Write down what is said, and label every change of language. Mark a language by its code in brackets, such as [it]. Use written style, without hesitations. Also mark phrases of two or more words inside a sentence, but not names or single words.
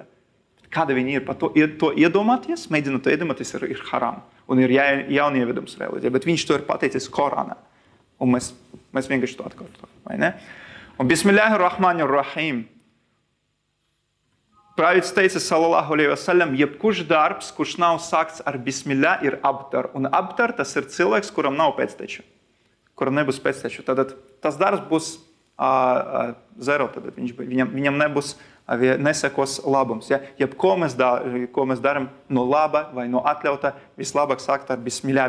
[lv] Kāda viņi ir, par to iedomāties, mēģinot to iedomāties, ir haram. Un ir jaunievedums reliģija, bet viņš to ir pateicis Korānā. Un mēs vienkārši to atkārtojam, vai ne? Un Bismillahirrahmanirrahim. Pravietis teica, [ar] صلى الله عليه وسلم, [lv] jebkurš darbs, kurš nav sākts ar Bismillah, ir abtar. Un abtar tas ir cilvēks, kuram nav pēcteču. Kuram nebūs pēcteču. Tad tas darbs būs zero. Tad viņam nebūs, nesekos labums. Ja? Ko mēs daram no laba vai no atļauta, vislabāk sākt ar Bismillah.